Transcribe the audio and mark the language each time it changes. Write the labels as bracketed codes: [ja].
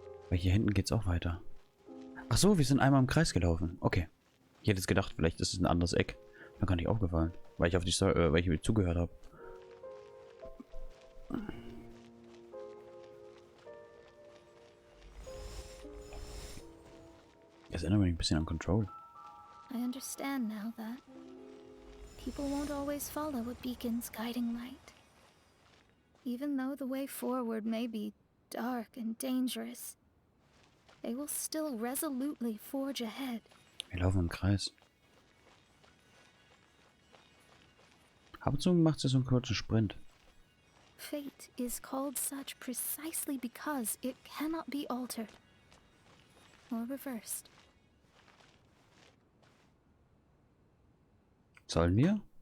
[de] Weil hier hinten geht's auch weiter. Ach so, wir sind einmal im Kreis gelaufen. Okay. Ich hätte jetzt gedacht, vielleicht ist es ein anderes Eck. Mir gar nicht aufgefallen. Weil ich auf die weil ich zugehört habe. Das erinnert mich ein bisschen an Control. [en] I understand now that people won't always follow a beacon's guiding light. Even though the way forward may be dark and dangerous, they will still resolutely forge ahead. [de] Wir laufen im Kreis. Ab und zu macht sie so einen kurzen Sprint. [en] Fate is called such precisely because it cannot be altered or reversed. [de] Sollen wir?